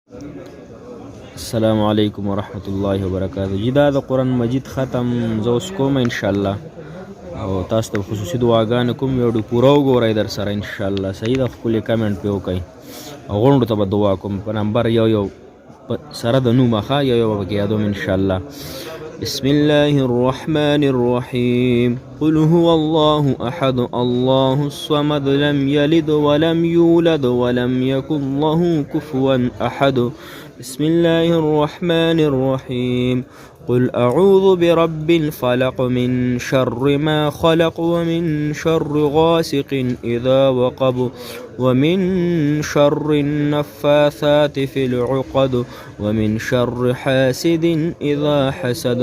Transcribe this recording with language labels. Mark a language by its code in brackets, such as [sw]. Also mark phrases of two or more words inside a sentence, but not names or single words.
[ar] السلام علیکم ورحمۃ اللہ وبرکاتہ. [ps] جی دا د قرآن مجید ختم زه اوس کوم ان شاء الله او تاسو ته خصوصي دعاګانې کوم یو ډو پوره وګورئ در سره ان شاء الله. صحیح ده ښکلې کمنټ پې وکئ او غونډو ته به دعا کوم په نمبر یو سره د نوم ښه یو به پکې یادوم ان شاء الله. [ar] بسم الله الرحمن الرحيم قل هو الله أحد الله الصمد لم يلد ولم يولد ولم يكن له كفوا أحد. بسم الله الرحمن الرحيم قل أعوذ برب الفلق من شر ما خلق ومن شر غاسق إذا وقب ومن شر النفاثات في العقد ومن شر حاسد إذا حسد.